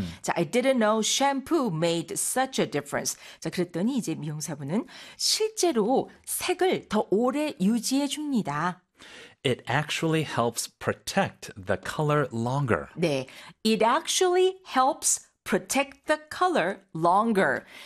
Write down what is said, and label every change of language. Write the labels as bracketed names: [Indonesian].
[Korean] 자, [English] I didn't know shampoo made such a difference. [Korean] 자, 그랬더니 이제 미용사분은 실제로 색을 더 오래 유지해 줍니다. [English] It actually helps protect the color longer. 네, it actually helps protect the color longer.